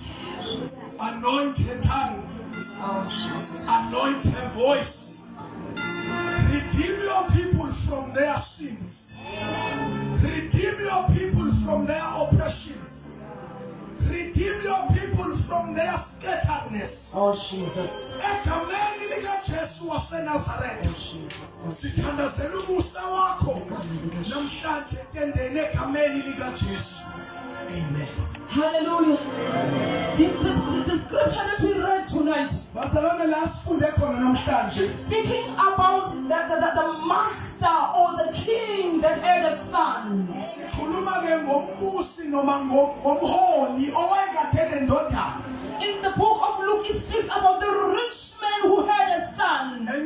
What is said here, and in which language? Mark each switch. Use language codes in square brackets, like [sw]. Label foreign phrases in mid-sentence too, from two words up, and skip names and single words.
[en] Anoint her tongue. Anoint her voice. Redeem your people from their sins. Redeem your people from their oppressions. Redeem your people from their scatteredness. Oh Jesus. [zu] Egameni lika Jesu wase Nazareth. Sithandazela umusa wakho namhlanje tendele egameni lika Jesu. Amen. Hallelujah. [en] The scripture that we read tonight is speaking about the master or the king that had a son. In the book of Luke, it speaks about the rich man who had a son.